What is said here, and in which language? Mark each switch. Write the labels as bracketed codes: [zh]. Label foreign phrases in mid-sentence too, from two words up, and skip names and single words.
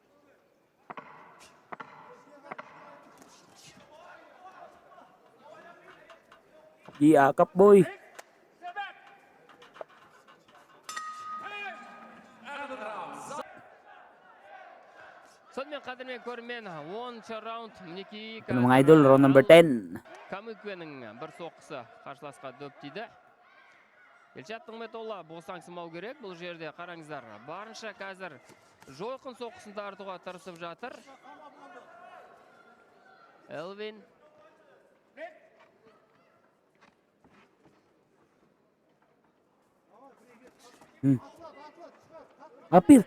[tl] Iakap boy. [kk] Сонымен қадірмен көрермен 10-шы раунд мінекей [tl] Ano mga idol, [en] round number 10. [kk] Камикуенің бір соққысы қарсыласқа дөп тиді. Елшат Нығметолла босаңсымау керек. Бұл жерде қараңыздар. Барынша қазір жойқын соққысын тартуға тырысып жатыр. Элвин. [tl] Apir.